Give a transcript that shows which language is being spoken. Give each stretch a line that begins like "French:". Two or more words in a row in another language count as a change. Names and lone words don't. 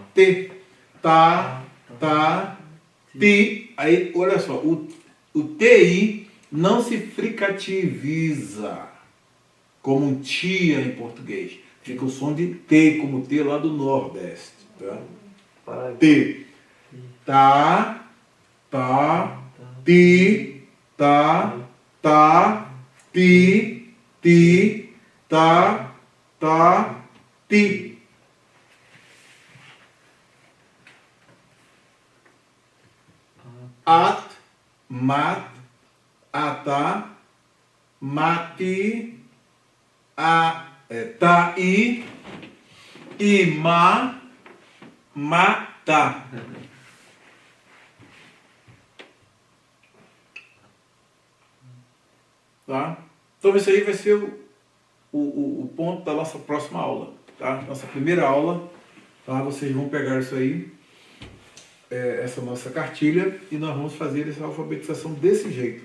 Portuguese: T. Tá. Ti. Aí, olha só. O TI não se fricativiza como um tia em português. Fica o som de T, como T lá do Nordeste. Tá? T. Tá. Ti. Ti, ta, ti. At, mat, ata, mati, tai, ima, mata. Tá? Então esse aí vai ser o ponto da nossa próxima aula. Tá? Nossa primeira aula, tá? Vocês vão pegar isso aí, essa nossa cartilha, e nós vamos fazer essa alfabetização desse jeito.